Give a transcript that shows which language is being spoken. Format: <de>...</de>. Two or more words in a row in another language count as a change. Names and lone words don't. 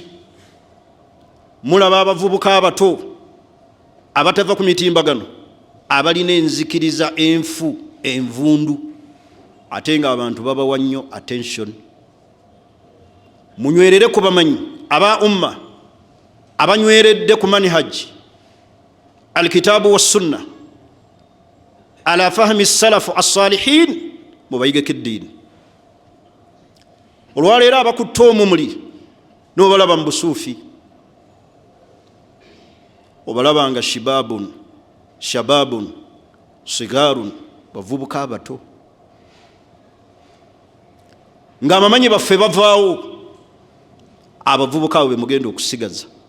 <lg>Mulaba abavubuka abato abatava ku mitimbagano abalina enzikiriza enfu envundu, ate nga abantu babawa nnyo attention. Munywerere ku bamanyi aba umma abanyweredde ku</lg> <ar>منهج الكتاب والسنة على فهم سلف الصالحين,</ar> <lg>mubayigeko eddiini. Olwaleero abakutta omumuli n'obalaba mu busuufi, obalaba nga</lg> <ar>شباب صغار,</ar> <lg>bavubuka abato, nga abamanyi baffe bavaawo, abavubuka abo be mugenda okusigaza.</lg>